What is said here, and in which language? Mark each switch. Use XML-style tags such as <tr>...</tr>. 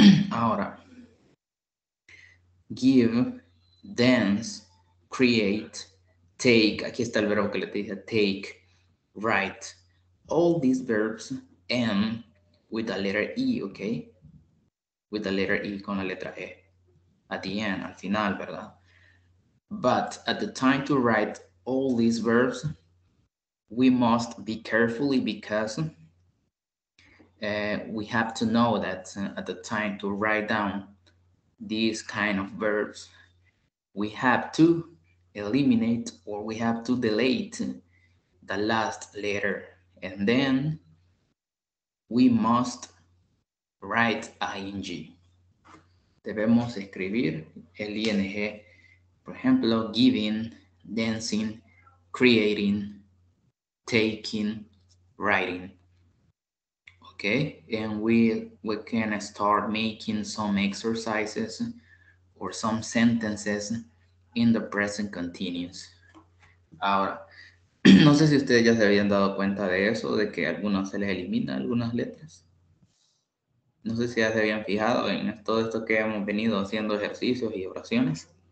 <es>Ahora, give, dance, create, take. Aquí está el verbo que le dije,</es> <en>take, write. All these verbs end with the letter E, okay? With the letter E,</en> <es>con la letra E.</es> <en>At the end,</en> <es>al final, ¿verdad?</es> <en>But at the time to write all these verbs, we must be carefully because we have to know that at the time to write down these kind of verbs, we have to eliminate or we have to delete the last letter, and then we must write ing.</en> <es>Debemos escribir el ing. Por ejemplo, giving, dancing, creating, taking, writing.</es> <en>Okay, and we can start making some exercises or some sentences in the present continuous.</en> <es>Ahora, no sé si ustedes ya se habían dado cuenta de eso, de que a algunos se les elimina algunas letras. No sé si ya se habían fijado en todo esto que hemos venido haciendo ejercicios y oraciones.</es>